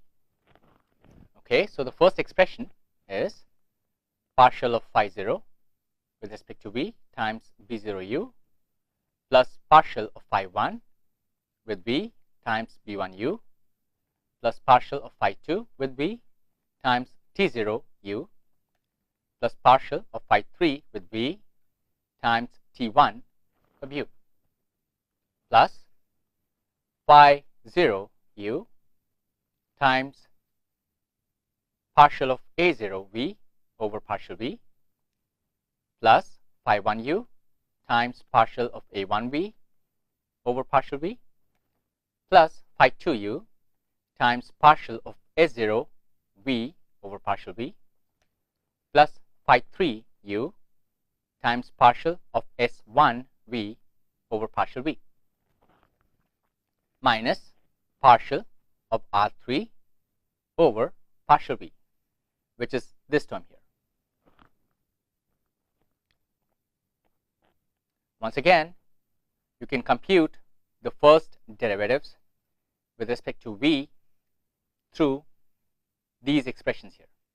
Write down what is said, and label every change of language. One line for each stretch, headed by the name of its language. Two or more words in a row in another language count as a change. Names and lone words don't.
English: Okay, so the first expression is partial of phi 0 with respect to V times B0U plus partial of phi 1 with V times B1U plus partial of phi 2 with V times T0U plus partial of phi 3 with V times T1 of U plus phi 0U times partial of A0V over partial V plus phi 1U times partial of A1V over partial V plus phi 2U times partial of S0V over partial V plus phi 3U times partial of S1V over partial V minus partial of R3 over partial V, which is this term here. Once again, you can compute the first derivatives with respect to V through these expressions here.